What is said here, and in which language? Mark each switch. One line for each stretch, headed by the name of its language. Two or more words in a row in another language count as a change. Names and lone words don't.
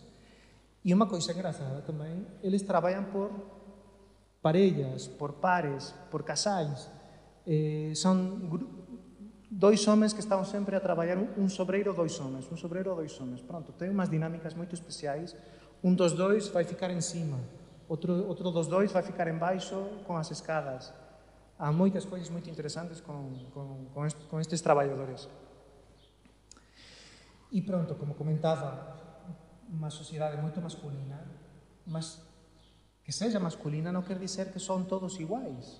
Galician: E unha coisa engraçada tamén, eles traballan por parellas, por pares, por casais. Son dois homes que están sempre a traballar, un sobreiro, dois homes, un sobreiro, dois homes. Pronto, ten unhas dinámicas moito especiais. Un dos dois vai ficar en cima, outro dos dois vai ficar en baixo con as escadas. Há moitas coisas moito interesantes con estes traballadores. E pronto, como comentaba, unha sociedade moito masculina, mas que seja masculina non quer dizer que son todos iguais.